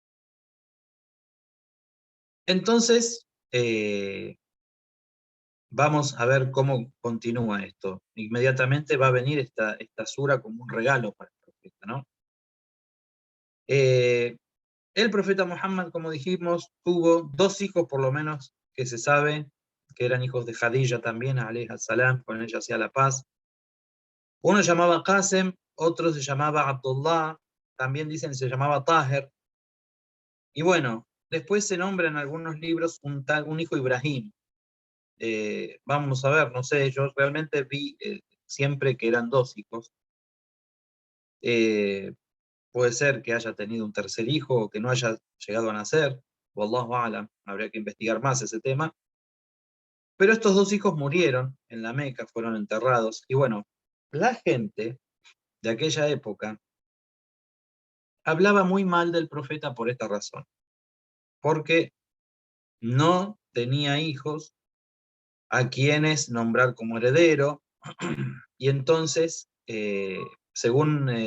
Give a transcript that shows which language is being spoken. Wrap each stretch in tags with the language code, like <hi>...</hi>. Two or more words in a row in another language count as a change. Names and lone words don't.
<es>Entonces, vamos a ver cómo continúa esto. Inmediatamente va a venir esta sura como un regalo para el profeta, ¿no? El profeta Muhammad, como dijimos, tuvo 2 hijos por lo menos que se sabe, que eran hijos de Khadija también,</es> <ar>عليها السلام,</ar> <es>con ella hacía la paz. Uno se llamaba Qasem, otro se llamaba Abdullah, también dicen que se llamaba Taher. Y bueno, después se nombra en algunos libros un hijo Ibrahim. Vamos a ver, no sé, yo realmente vi siempre que eran 2 hijos. Puede ser que haya tenido un tercer hijo o que no haya llegado a nacer,</es> <ar>والله أعلم,</ar> <es>habría que investigar más ese tema. Pero estos 2 hijos murieron en la Meca, fueron enterrados, y bueno, la gente de aquella época hablaba muy mal del profeta por esta razón, porque no tenía hijos a quienes nombrar como heredero, y entonces, según</es>